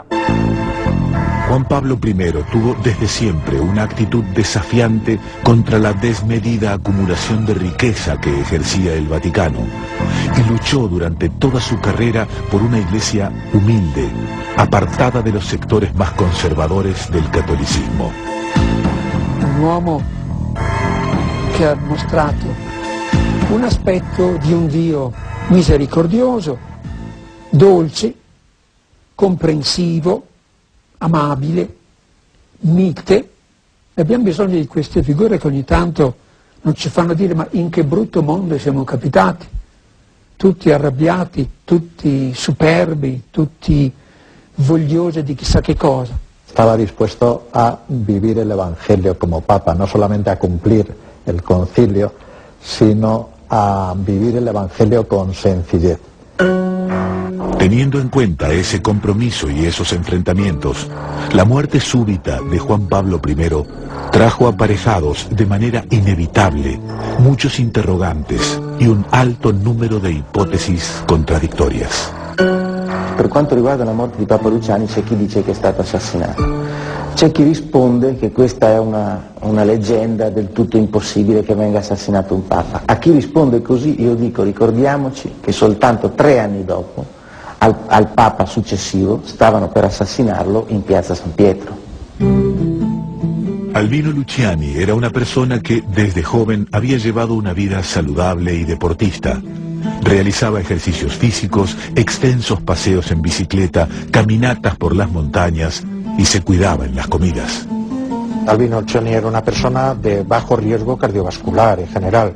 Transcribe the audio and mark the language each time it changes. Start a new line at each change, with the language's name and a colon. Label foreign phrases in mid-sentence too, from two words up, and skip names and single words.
Spanish: Juan Pablo I tuvo desde siempre una actitud desafiante contra la desmedida acumulación de riqueza que ejercía el Vaticano y luchó durante toda su carrera por una iglesia humilde, apartada de los sectores más conservadores del catolicismo.
Italian: Un uomo che ha mostrato un aspetto di un Dio misericordioso, dolce, comprensivo, amabile, mite. Abbiamo bisogno di queste figure che ogni tanto non ci fanno dire ma in che brutto mondo siamo capitati, tutti arrabbiati, tutti superbi, tutti vogliosi di chissà che cosa.
Spanish: Estaba dispuesto a vivir el Evangelio como Papa, no solamente a cumplir el concilio, sino a vivir el Evangelio con sencillez. Teniendo en cuenta ese compromiso y esos enfrentamientos, la muerte súbita de Juan Pablo I trajo aparejados de manera inevitable muchos interrogantes y un alto número de hipótesis contradictorias.
Italian: Per quanto riguarda la morte di Papa Luciani c'è chi dice che è stato assassinato. C'è chi risponde che questa è una leggenda del tutto impossibile che venga assassinato un Papa. A chi risponde così io dico ricordiamoci che soltanto 3 anni dopo al Papa successivo stavano per assassinarlo in piazza San Pietro.
Spanish: Albino Luciani era una persona que desde joven había llevado una vida saludable y deportista. Realizaba ejercicios físicos, extensos paseos en bicicleta, caminatas por las montañas y se cuidaba en las comidas. Albino Luciani era una persona de bajo riesgo cardiovascular en general.